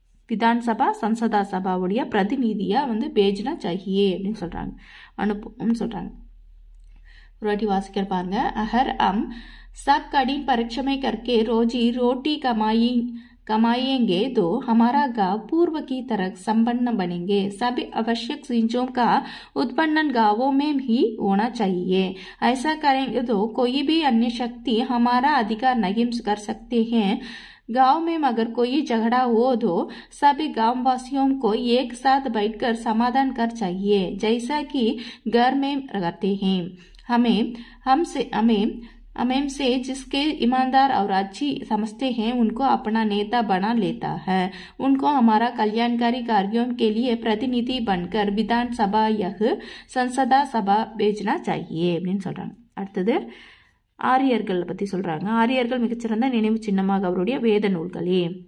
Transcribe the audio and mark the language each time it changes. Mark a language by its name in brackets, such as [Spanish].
[Tamil] விதான்சபா சன்சதா சபாவுடைய பிரதிநிதியா வந்து [Hindi] பேஜ்னா चाहिए [Tamil] அப்படின்னு சொல்றாங்க, அனுப்பும் சொல்றாங்க. ஒரு வாட்டி வாசிக்கிற பாருங்க. [Hindi] अगर हम सब कड़ी परिश्रम करके रोटी कमाएंगे तो हमारा गांव पूर्व की तरह संपन्न बनेंगे. सभी आवश्यक चीजों का उत्पन्न गांवों में ही होना चाहिए. ऐसा करेंगे तो कोई भी अन्य शक्ति हमारा अधिकार नहीं कर सकते हैं. गांव में अगर कोई झगड़ा हो तो सभी गांव वासियों को एक साथ बैठकर समाधान कर चाहिए जैसा कि घर में करते हैं. हमें से जिसके ईमानदार और अच्छी समझते हैं उनको अपना नेता बना लेता है. उनको हमारा कल्याणकारी कार्यों के लिए प्रतिनिधि बनकर विधान सभा या संसद सभा भेजना चाहिए [Tamil] அப்படின்னு சொல்றாங்க. அடுத்தது ஆரியர்கள் பற்றி சொல்கிறாங்க. ஆரியர்கள் மிகச்சிறந்த நினைவு சின்னமாக அவருடைய வேத நூல்களே.